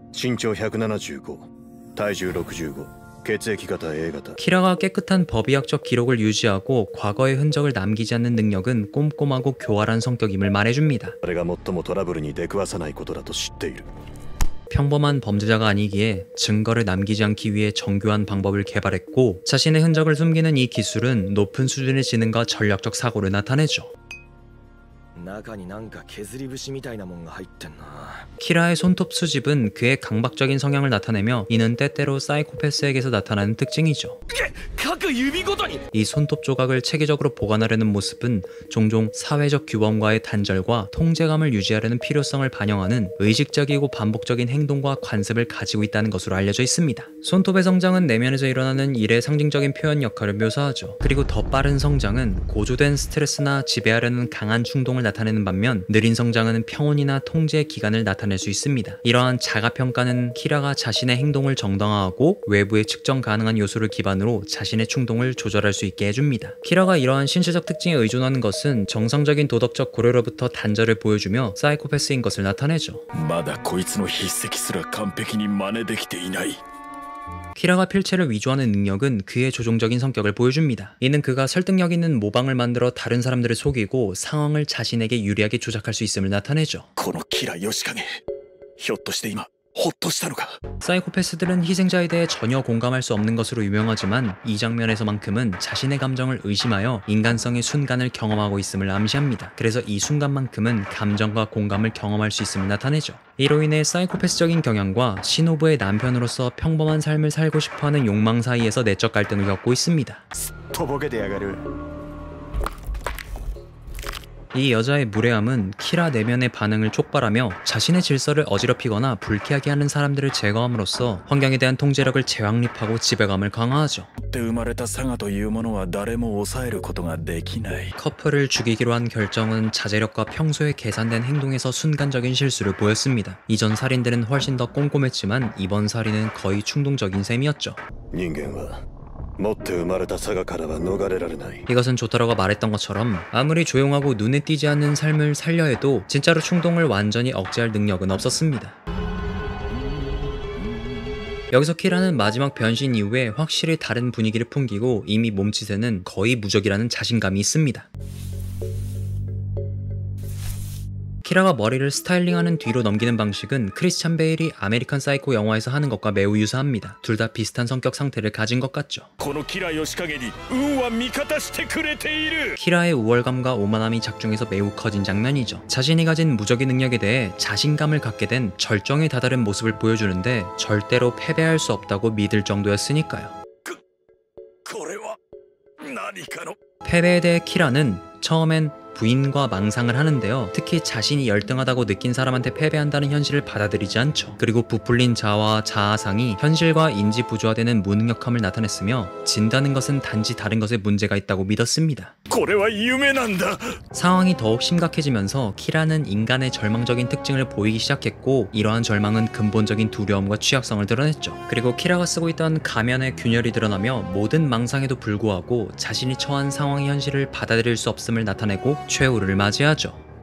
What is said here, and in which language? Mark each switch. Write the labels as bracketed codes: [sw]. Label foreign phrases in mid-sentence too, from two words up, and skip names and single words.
[ko] 키라가 깨끗한 법의학적 기록을 유지하고 과거의 흔적을 남기지 않는 능력은 꼼꼼하고 교활한 성격임을 말해줍니다. 평범한 범죄자가 아니기에 증거를 남기지 않기 위해 정교한 방법을 개발했고, 자신의 흔적을 숨기는 이 기술은 높은 수준의 지능과 전략적 사고를 나타내죠. [ja] 中になんか削り節みたいなもんが入ってんな。 [ko] 키라의 손톱 수집은 그의 강박적인 성향을 나타내며 이는 때때로 사이코패스에게서 나타나는 특징이죠. [ja] 各指ごとに [ko] 이 손톱 조각을 체계적으로 보관하려는 모습은 종종 사회적 규범과의 단절과 통제감을 유지하려는 필요성을 반영하는 의식적이고 반복적인 행동과 관습을 가지고 있다는 것으로 알려져 있습니다. 손톱의 성장은 내면에서 일어나는 일의 상징적인 표현 역할을 묘사하죠. 그리고 더 빠른 성장은 고조된 스트레스나 지배하려는 강한 충동을 나타내는 반면 느린 성장은 평온이나 통제의 기간을 나타낼 수 있습니다. 이러한 자가평가는 키라가 자신의 행동을 정당화하고 외부의 측정 가능한 요소를 기반으로 자신의 충동을 조절할 수 있게 해줍니다. 키라가 이러한 신체적 특징에 의존하는 것은 정상적인 도덕적 고려로부터 단절을 보여주며 사이코패스인 것을 나타내죠. [ja] まだこいつの筆跡すら完璧に真似できていない。 [ko] 키라가 필체를 위조하는 능력은 그의 조종적인 성격을 보여줍니다. 이는 그가 설득력 있는 모방을 만들어 다른 사람들을 속이고 상황을 자신에게 유리하게 조작할 수 있음을 나타내죠. [ja] このキラヨシカゲ、ひょっとして今ホッとしたのか。 [ko] 사이코패스들은 희생자에 대해 전혀 공감할 수 없는 것으로 유명하지만 이 장면에서만큼은 자신의 감정을 의심하여 인간성의 순간을 경험하고 있음을 암시합니다. 그래서 이 순간만큼은 감정과 공감을 경험할 수 있음을 나타내죠. 이로 인해 사이코패스적인 경향과 시노부의 남편으로서 평범한 삶을 살고 싶어하는 욕망 사이에서 내적 갈등을 겪고 있습니다. [ja] とぼけてやがる。 [ko] 이 여자의 무례함은 키라 내면의 반응을 촉발하며 자신의 질서를 어지럽히거나 불쾌하게 하는 사람들을 제거함으로써 환경에 대한 통제력을 재확립하고 지배감을 강화하죠. [ja] で生まれたサガというものは誰も抑えることができない。 [ko] 커플을 죽이기로 한 결정은 자제력과 평소에 계산된 행동에서 순간적인 실수를 보였습니다. 이전 살인들은 훨씬 더 꼼꼼했지만 이번 살인은 거의 충동적인 셈이었죠. [ja] 人間は持って生まれたサガからは逃れられない。 [ko] 이것은 조타로가 말했던 것처럼 아무리 조용하고 눈에 띄지 않는 삶을 살려 해도 진짜로 충동을 완전히 억제할 능력은 없었습니다. 여기서 키라는 마지막 변신 이후에 확실히 다른 분위기를 풍기고 이미 몸짓에는 거의 무적이라는 자신감이 있습니다. 키라가 머리를 스타일링하는 뒤로 넘기는 방식은 크리스찬 베일이 아메리칸 사이코 영화에서 하는 것과 매우 유사합니다. 둘 다 비슷한 성격 상태를 가진 것 같죠. [ja] このキラヨシカゲに運は味方してくれている。 [ko] 키라의 우월감과 오만함이 작중해서 매우 커진 장면이죠. 자신이 가진 무적의 능력에 대해 자신감을 갖게 된 절정에 다다른 모습을 보여주는데 절대로 패배할 수 없다고 믿을 정도였으니까요. [ja] これは何かの。 [ko] 패배에 대해 키라는 처음엔 부인과 망상을 하는데요. 특히 자신이 열등하다고 느낀 사람한테 패배한다는 현실을 받아들이지 않죠. 그리고 부풀린 자아와 자아상이 현실과 인지 부조화되는 무능력함을 나타냈으며 진다는 것은 단지 다른 것에 문제가 있다고 믿었습니다. [ja] これは夢なんだ。 [ko] 상황이 더욱 심각해지면서 키라는 인간의 절망적인 특징을 보이기 시작했고 이러한 절망은 근본적인 두려움과 취약성을 드러냈죠. 그리고 키라가 쓰고 있던 가면의 균열이 드러나며 모든 망상에도 불구하고 자신이 처한 상황의 현실을 받아들일 수 없음을 나타내고 최후를 맞이하죠.